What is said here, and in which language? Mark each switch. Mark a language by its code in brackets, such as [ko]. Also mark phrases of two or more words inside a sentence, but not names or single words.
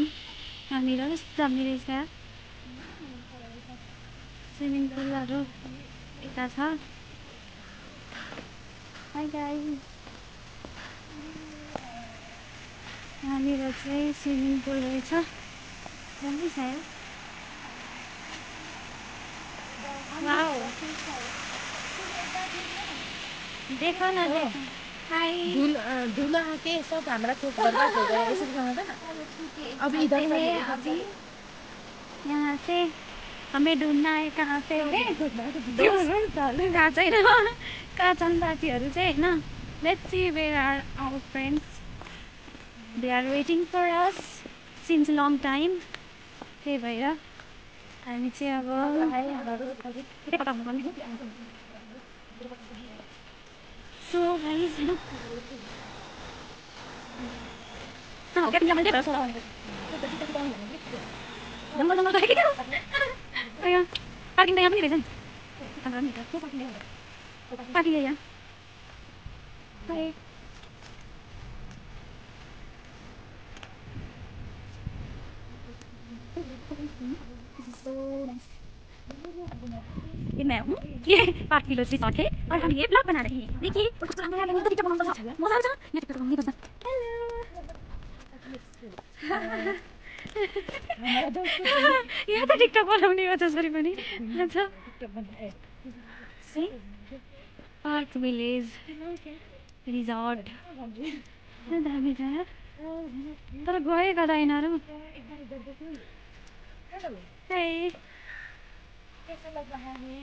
[ne] यहाँनिर कस्तो मिरेछ, [en] swimming pools [ne] यता छ। [en] hi guys, [ne] यहाँनिर चाहिँ [en] swimming pool [ne] रहेछ। राम्रो छ यार। वाउ, [hi] देखो न देखो। हाई, धुला के सब हमारा चोक बर्बाद हो गया, ऐसे दिखाना था ना। अभी इधर से अभी यहाँ से हमें ढूंढना है कहाँ से हो। [ne] थाहा छैन कहाँ छन् साथीहरू चाहिँ होइन। [en] let's see where are our friends. they are waiting for us since long time. [ne] त्यही भएर हामी चाहिँ अब [en] so guys [ne] पार्किङ त यहाँ पनि रहेछ नि। [hi] पार्किङ यहाँ ये पार्क भिलेज रिसॉर्ट है और हम ये ब्लॉग बना रहे हैं। [ne] देखिए टिकटॉक बनाउनु छ मजा आउँछ। यहाँ टिकटॉक बनाउनु पर्छ। यहाँ त टिकटक बनाउने हो जसरी पनि। अच्छा पार्क भिलेज रिजॉर्ट दामी छ यार, तर गए कता यिनीहरू। हे [hi] कैसा लग रहा है?